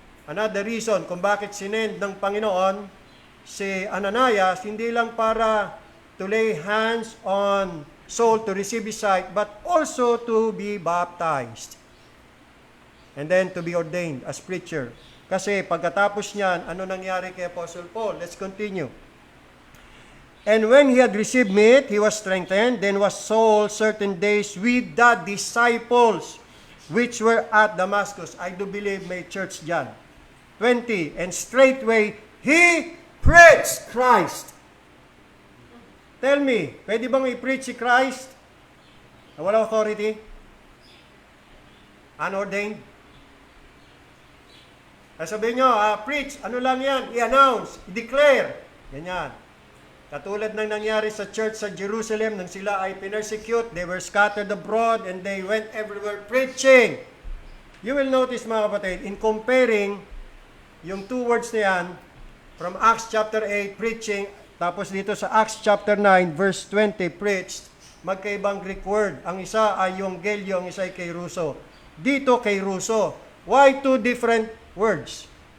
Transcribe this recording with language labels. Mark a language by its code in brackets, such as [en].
[en] Another reason [tl] kung bakit sinend ng Panginoon si Ananias, hindi lang para [en] to lay hands on Saul to receive his sight, but also to be baptized. And then to be ordained as preacher. [tl] Kasi pagkatapos niyan, ano nangyari kay Apostle Paul? [en] Let's continue. And when he had received meat, he was strengthened. Then was Saul certain days with the disciples which were at Damascus. I do believe [tl] may church dyan. [en] 20. And straightway he preached Christ. Tell me, [tl] pwede bang i-preach si Christ na wala authority? Unordained? Sabihin nyo, preach, ano lang yan? I-announce, i-declare. Ganyan. Katulad ng nangyari sa church sa Jerusalem nang sila ay pinersecute, [en] they were scattered abroad and they went everywhere preaching. You will notice [tl] mga kapatid, [en] in comparing yung two words na yan, from Acts chapter 8, preaching, tapos dito sa Acts chapter 9, verse 20, preached, magkaibang Greek word. [tl] Ang isa ay yung gelio, ang isa ay kairuso. Dito kairuso. [en] Why two different words?